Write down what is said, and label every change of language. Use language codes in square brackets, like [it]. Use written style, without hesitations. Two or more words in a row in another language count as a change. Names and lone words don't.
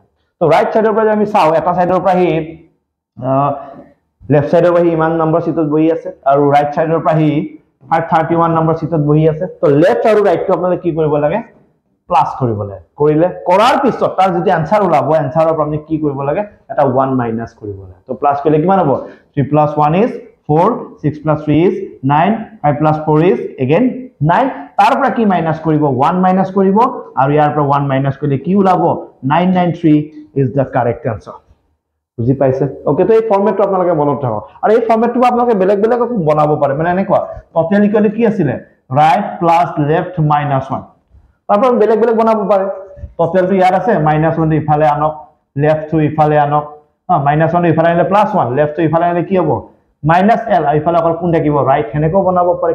[as] তো [en] right sideৰ [as] পৰা আমি চাওঁ, এটা চাইডৰ পৰা [en] left sideৰ [as] পৰা ইমান নম্বৰ চিটত বহি আছে আৰু [en] right sideৰ [as] পৰা 531 নম্বৰ চিটত বহি আছে। তো লেফ্ট আৰু ৰাইটটো আপোনালোকে কি কৰিব লাগে, প্লাছ কৰিব লাগে। কৰাৰ পিছত তাৰ যেতিয়া এনচাৰ ওলাব, এনচাৰৰ পৰা আমি কি কৰিব লাগে, এটা 1 মাইনাছ কৰিব লাগে। তো প্লাছ কৰিলে কিমান হ'ব, [en] 3 + 1 is 4, 6 + 3 is 9, 5 + 4 is again 9, [as] তাৰ পৰা কি মাইনাছ কৰিব, 1 মাইনাছ কৰিব আৰু ইয়াৰ পৰা 1 মাইনাছ কৰিলে কি ওলাব, [en] 993 is the correct answer। [as] বুজি পাইছে? অ'কে, তো এই ফৰ্মেটটো আপোনালোকে মনত ৰাখক আৰু এই ফৰ্মেটটো আপোনালোকে বেলেগ বেলেগ বনাব পাৰে, মানে এনেকুৱা [en] total equal [as] কি আছিলে, [en] right plus left minus [as] 1, তাৰপৰা বেলেগ বেলেগ বনাব পাৰে। টোটেলটো ইয়াত আছে, -1 ইফালে আনক, লেফ্টটো ইফালে আনক, -1 ইফালে আনিলে +1, লেফ্টটো ইফালে আনিলে কি হ'ব, -L, ইফালে অকল কোন থাকিব, ৰাইট, সেনেকৈ বনাব পাৰে।